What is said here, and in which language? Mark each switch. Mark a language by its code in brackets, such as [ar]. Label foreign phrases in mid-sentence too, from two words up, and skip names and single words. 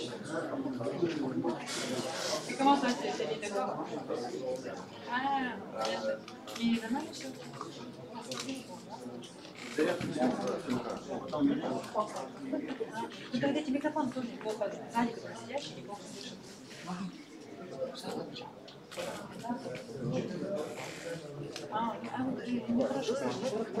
[fr] Et comment ça, t'es mis d'accord? Ah, merde. Il est pas mal, monsieur. [ru] Дайте микрофон тоже. Сзади, который сидящий, не плохо слышит. Не хорошо слышно.